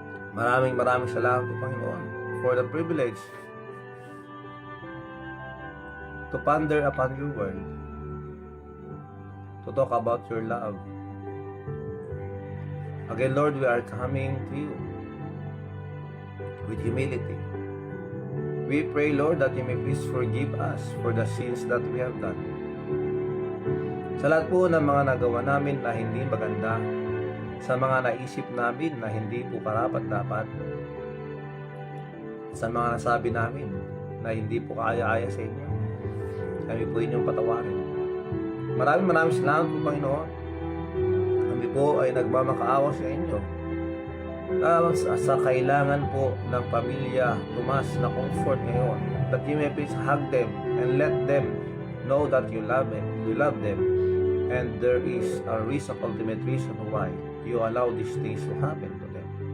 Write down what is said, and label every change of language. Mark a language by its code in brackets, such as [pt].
[tl] Maraming salamat po, Panginoon, [en] for the privilege to ponder upon your word, to talk about your love. Again, Lord, we are coming to you with humility. We pray, Lord, that you may please forgive us for the sins that we have done. [tl] Sa lahat po ng mga nagawa namin na hindi maganda, sa mga naisip namin na hindi po karapat-dapat, sa mga nasabi namin na hindi po kaaya-aya sa inyo, kami po inyong patawarin. Maraming salamat po, Panginoon. Kami po ay nagmamakaawa sa inyo. Sa kailangan po ng pamilya Tomas na comfort ngayon, [en] that you may please hug them and let them know that you love them, and there is a reason, ultimate reason why you allow these things to happen to them.